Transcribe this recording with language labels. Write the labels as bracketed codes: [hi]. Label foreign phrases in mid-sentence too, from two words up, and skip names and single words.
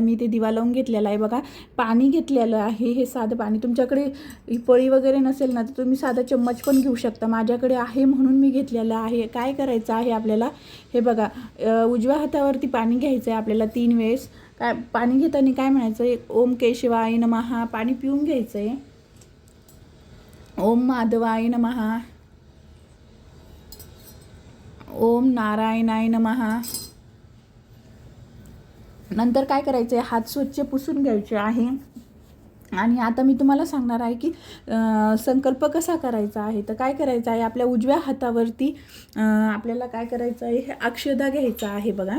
[mr] मी ते दिवा लावून घेतलेला आहे बघा। पाणी घेतलेलं आहे, हे साधं पाणी। तुमच्याकडे ही पळी वगैरे नसेल ना तर तुम्ही साधा चम्मच पण घेऊ शकता, माझ्याकडे आहे म्हणून मी घेतलेलं आहे। काय करायचं आहे आपल्याला, हे बघा, उजव्या हातावरती पाणी घ्यायचं आहे आपल्याला 3 वेळेस। काय पाणी घेताना काय म्हणायचं आहे, [sa] ओम केशवाय नमः, [mr] पाणी पिऊन घ्यायचं आहे। [sa] ओम माधवाय नमः, ओम नारायणाय नमः। [mr] नंतर काय करायचं आहे, हात स्वच्छ पुसून घ्यायचे आहे। आणि आता मी तुम्हाला सांगणार आहे की संकल्प कसा करायचा आहे। तर काय करायचं आहे, आपल्या उजव्या हातावरती आपल्याला काय करायचं आहे, हे अक्षदा घ्यायचा आहे बघा।